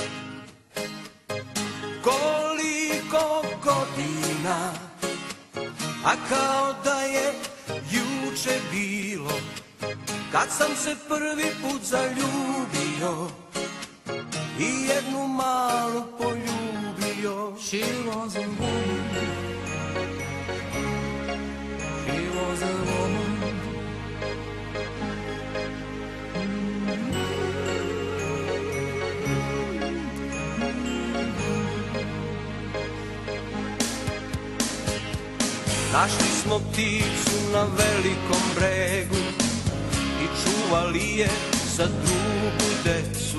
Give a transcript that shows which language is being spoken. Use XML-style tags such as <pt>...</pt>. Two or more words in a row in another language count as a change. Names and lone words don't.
<sr>Koliko godina, a kao da je juče bilo, kad sam se prvi put zaljubio i jednu malu poljubio.</sr> <en>She was a woman, she was a woman.</en> <sr>Našli smo pticu na velikom bregu i čuvali je za drugu decu.</sr>